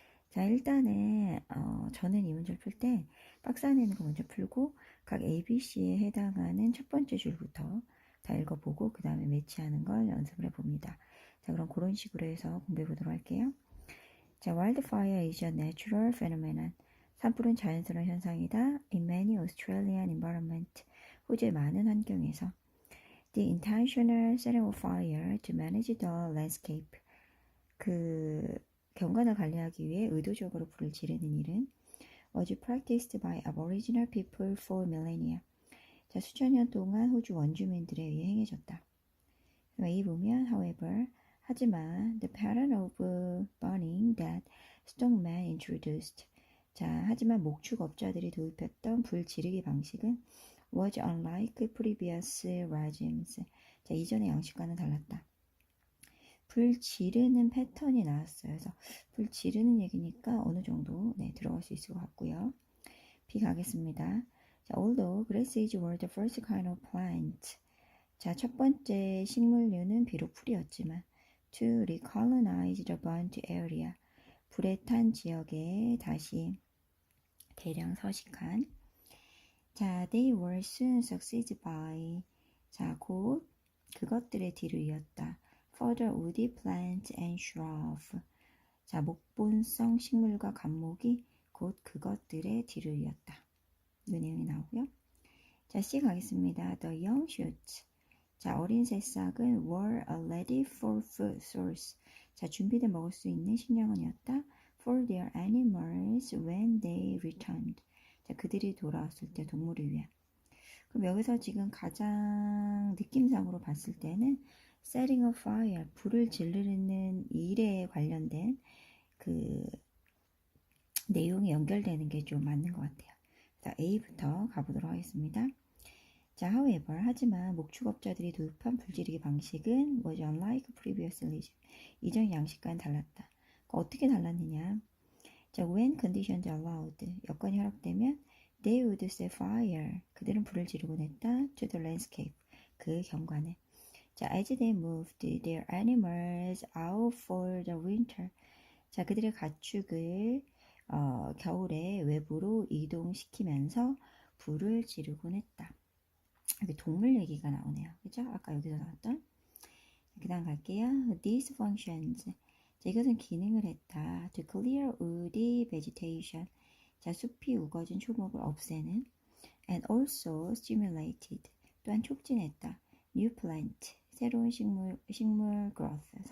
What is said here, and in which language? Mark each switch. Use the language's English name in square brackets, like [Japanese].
[Korean] 자, 일단은 저는 이 문제를 풀 때 박스 안에 있는 거 먼저 풀고 각 ABC에 해당하는 첫 번째 줄부터 다 읽어보고 그 다음에 매치하는 걸 연습을 해봅니다. 자, 그럼 그런 식으로 해서 공부해 보도록 할게요. [English] 자, wildfire is a natural phenomenon. [Korean] 산불은 자연스러운 현상이다. [English] In many Australian environment. [Korean] 호주의 많은 환경에서. [English] The intentional setting of fire to manage the landscape. [Korean] 그 경관을 관리하기 위해 의도적으로 불을 지르는 일은 [English] was practiced by Aboriginal people for millennia. [Korean] 자, 수천 년 동안 호주 원주민들에 의해 행해졌다. A 보면 [English] however, [Korean] 하지만 [English] the pattern of burning that stonemen introduced. [Korean] 자, 하지만 목축업자들이 도입했던 불 지르기 방식은 [English] was unlike previous regimes. [Korean] 자, 이전의 양식과는 달랐다. 불 지르는 패턴이 나왔어요. 그래서 불 지르는 얘기니까 어느 정도 들어갈 수 있을 것 같고요. B 가겠습니다. [English] 자, although grasses were the first kind of plant. [Korean] 자, 첫 번째 식물류는 비록 풀이었지만 [English] to recolonize the burnt area. [Korean] 불에 탄 지역에 다시 대량 서식한. [English] 자, they were soon succeeded by. [Korean] 자, 곧 그것들의 뒤를 이었다. [English] Further woody plants and shrubs. [Korean] 자, 목본성 식물과 감목이 곧 그것들의 뒤를 이었다. 이 내용이 나오고요. 자, C 가겠습니다. [English] The young shoots. [Korean] 자, 어린 새싹은 [English] were ready for food source. [Korean] 자, 준비된 먹을 수 있는 식량원이었다. [English] For their animals when they returned. [Korean] 자, 그들이 돌아왔을 때 동물을 위해. 그럼 여기서 지금 가장 느낌상으로 봤을 때는 [English] setting a fire, [Korean] 불을 지르는 일에 관련된 그 내용이 연결되는 게 좀 맞는 것 같아요. 자, A부터 가보도록 하겠습니다. 자, [English] however, [Korean] 하지만 목축업자들이 도입한 불지르기 방식은 [English] was unlike previous religion. [Korean] 이전 양식과는 달랐다. 어떻게 달랐느냐? 자, [English] when conditions allowed, [Korean] 여건이 허락되면 [English] they would set fire, [Korean] 그들은 불을 지르곤 했다. [English] to the landscape, [Korean] 그 경관에. 자, [English] as they moved their animals out for the winter. [Korean] 자, 그들의 가축을 겨울에 외부로 이동시키면서 불을 지르곤 했다. 여기 동물 얘기가 나오네요. 그죠? 아까 여기서 나왔던. 그 다음 갈게요. [English] These functions. [Korean] 자, 이것은 기능을 했다. [English] To clear woody vegetation. [Korean] 자, 숲이 우거진 초목을 없애는. [English] And also stimulated. [Korean] 또한 촉진했다. [English] New plant. [Korean] 새로운 식물 [English] growth.